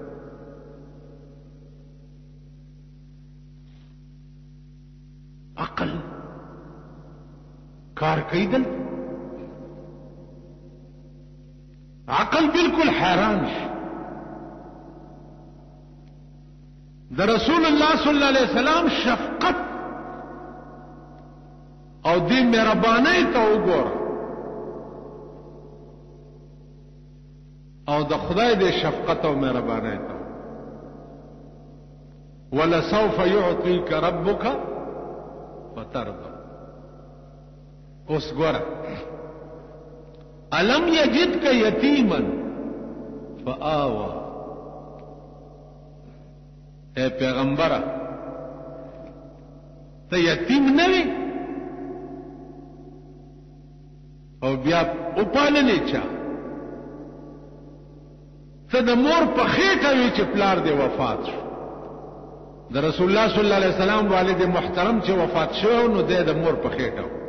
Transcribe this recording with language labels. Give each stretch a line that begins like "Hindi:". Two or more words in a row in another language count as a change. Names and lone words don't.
Pashto: عقل کار کوي دل عقل بالکل حیران شي د رسول الله
Arabic: صلی الله علیه وسلم
Pashto: شفقت او دې مهرباني ته وګوره او د خدای دې شفقت او مهرباني ته
Arabic: ولسوف يعطيك ربك فترضى
Pashto: اوس ګوره
Arabic: الم يجدك يتيما فآوى
Pashto: اے پیغمبره ته یتیم نه وې او بیا وپاللې چا ته د مور په خېټه وې چې پلار دې وفات شو د رسول الله
Arabic: صلی الله علیه وسلم
Pashto: والد محترم چې وفات شو نو د مور په خېټه